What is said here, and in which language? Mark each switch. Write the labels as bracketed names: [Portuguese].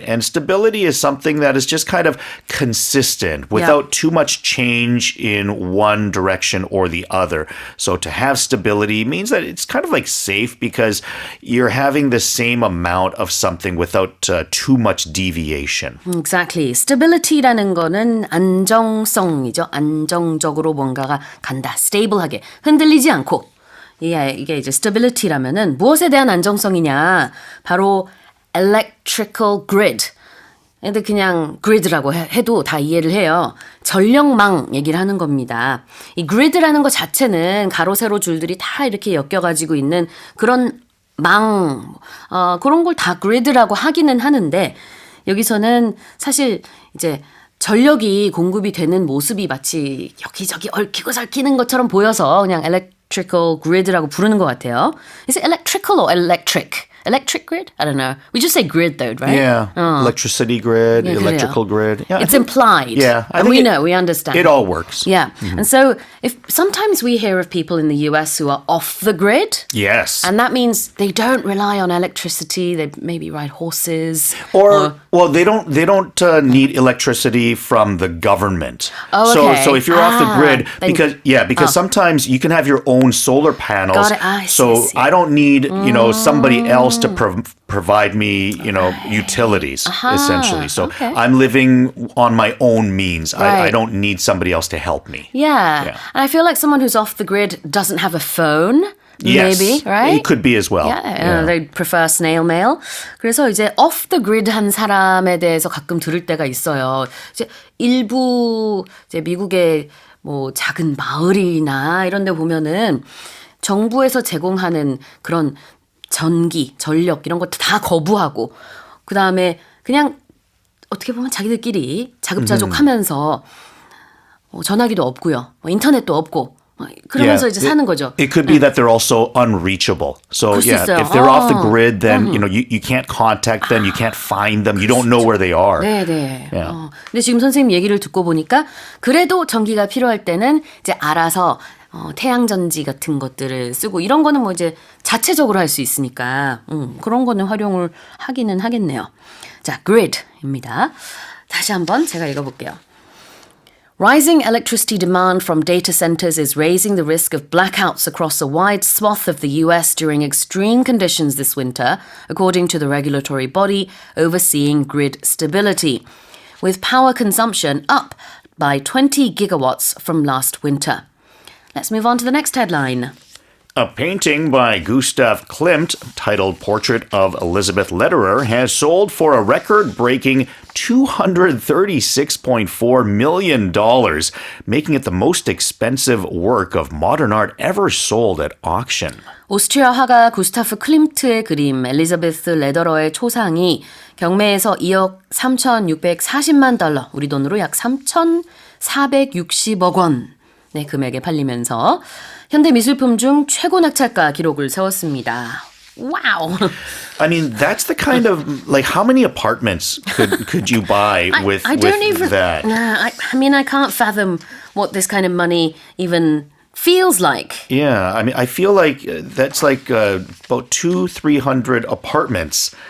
[English] And stability is something that is just kind of consistent without too much change in one direction or the other. So to have stability means that it's kind of like safe because you're having the same amount of something without too much deviation. Exactly. [Korean] Stability라는 거는 안정성이죠. 안정적으로 뭔가가 간다. stable하게. 흔들리지 않고. 이게 이제 stability라면은 무엇에 대한 안정성이냐? 바로 electrical grid. 근데 그냥 grid라고 해도 다 이해를 해요. 전력망 얘기를 하는 겁니다. 이 grid라는 거 자체는 가로 세로 줄들이 다 이렇게 엮여가지고 있는 그런 망, 그런 걸 다 grid라고 하기는 하는데 여기서는 사실 이제 전력이 공급이 되는 모습이 마치 여기저기 얽히고 설키는 것처럼 보여서 그냥 electrical grid라고 부르는 것 같아요. [English] Is it electrical or electric? Electric grid? I don't know. We just say grid though, right? Yeah. Electricity grid, electrical grid. Yeah, it's implied. Yeah. And we know, we understand. It all works. Yeah. And so if sometimes we hear of people in the US who are off the grid. Yes. And that means they don't rely on electricity. They maybe ride horses. Well, they don't need electricity from the government. Oh, okay. So if you're off the grid, because sometimes you can have your own solar panels. Got it. I see. I don't need, somebody else to provide me, utilities, essentially. So I'm living on my own means. Right. I don't need somebody else to help me. Yeah. And I feel like someone who's off the grid doesn't have a phone, Yes, maybe, right? it could be as well. Yeah, they prefer snail mail. [Korean] 그래서 이제 off the grid 한 사람에 대해서 가끔 들을 때가 있어요. 이제 일부 이제 미국의 뭐 작은 마을이나 이런 데 보면은 정부에서 제공하는 그런 전기, 전력 이런 것도 다 거부하고 그다음에 그냥 어떻게 보면 자기들끼리 자급자족하면서 전화기도 없고요. 인터넷도 없고 그러면서 이제 사는 거죠. [English] It could be that they're also unreachable. So yeah, [Korean] 있어요. [English] if they're off the grid, then you can't contact them, you can't find them, you don't know where they are. [Korean] 네네. [English] Yeah. [Korean] 근데 지금 선생님 얘기를 듣고 보니까 그래도 전기가 필요할 때는 이제 알아서 태양전지 같은 것들을 쓰고 이런 거는 뭐 이제 자체적으로 할 수 있으니까 그런 거는 활용을 하기는 하겠네요. 자, grid입니다. 다시 한번 제가 읽어볼게요. [English] Rising electricity demand from data centers is raising the risk of blackouts across a wide swath of the US during extreme conditions this winter, according to the regulatory body overseeing grid stability, with power consumption up by 20 gigawatts from last winter. Let's move on to the next headline. A painting by Gustav Klimt titled Portrait of Elisabeth Lederer has sold for a record-breaking $236.4 million, making it the most expensive work of modern art ever sold at auction. [Korean] 오스트리아 화가 구스타프 클림트의 그림 엘리자베스 레더러의 초상이 경매에서 2억 3,640만 달러, 우리 돈으로 약 3,460억 원 네, 금액에 팔리면서 현대미술품 중 최고 낙찰가 기록을 세웠습니다. [English] Wow. I mean, that's the kind of, like, how many apartments could you buy with that? I mean, I can't fathom what this kind of money even feels like. Yeah, I mean, I feel like that's like about 200-300 apartments.